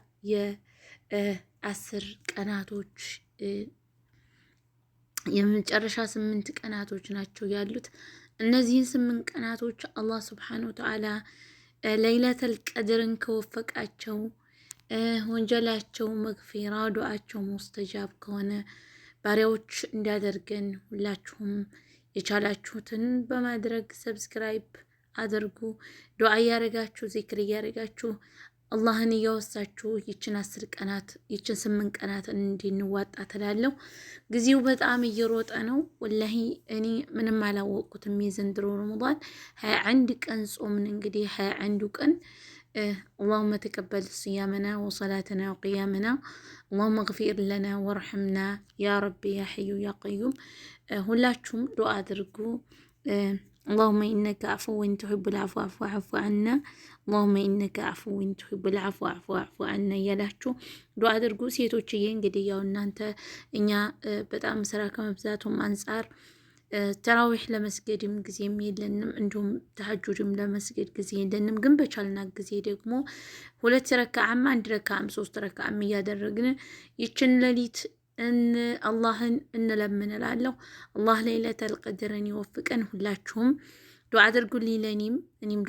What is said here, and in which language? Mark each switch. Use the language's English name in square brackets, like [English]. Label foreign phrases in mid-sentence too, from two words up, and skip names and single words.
[Amharic] 10 ቀናቶች የመጨረሻ 8 ቀናቶች ናቸው ያሉት። እነዚህን 8 ቀናቶች አላህ ሱብሓነሁ ወተዓላ ለይለተል ቀድርን ከወፈቃቸው ወንጀላቸው መግፊራ ዱዓቸው ሙስተጃብ ከሆነ ባሪያዎች እንዲያደርገን ሁላችሁም የቻላችሁትን በማድረግ ሰብስክራይብ አድርጉ። ዱዓ እያደረጋችሁ ዚክር እያደረጋችሁ አላህን እያወሳችሁ ይችን 10 ቀናት ይችን 8 ቀናት እንድንዋጣ ትላለሁ። ጊዜው በጣም እየሮጠ ነው። ወላሂ እኔ ምንም አላወቅኩትም። የዘንድሮ ረመዳን 21 ቀን ጾምን። እንግዲህ 21 ቀን [Arabic] اللهم تقبل صيامنا وصلاتنا وقيامنا اللهم اغفر لنا وارحمنا يا ربي يا حي يا قيوم [Amharic] ሁላችሁም ዱዓ አድርጉ። [Arabic] اللهم إنك عفو تحب العفو فاعف عنا اللهم إنك عفو تحب العفو فاعف عنا [Amharic] እያላችሁ ዱዓ አድርጉ። ሴቶችዬ እንግዲህ ያው እናንተ እኛ በጣም ስራ ከመብዛቱም አንፃር ተራዊህ ለመስገድም ጊዜም የለንም፣ እንዲሁም ተሐጁድም ለመስገድ ጊዜ የለንም። ግን በቻልና ጊዜ ደግሞ 2 ረካዓም 1 ረካዓም 3 ረካዓም እያደረግን ይችን ሌሊት አላህን እንለምንላለሁ። አላህ ለይለተል ቀድርን ይወፍቀን። ሁላችሁም ዱዓ አድርጉልኝ ለኔም እኔም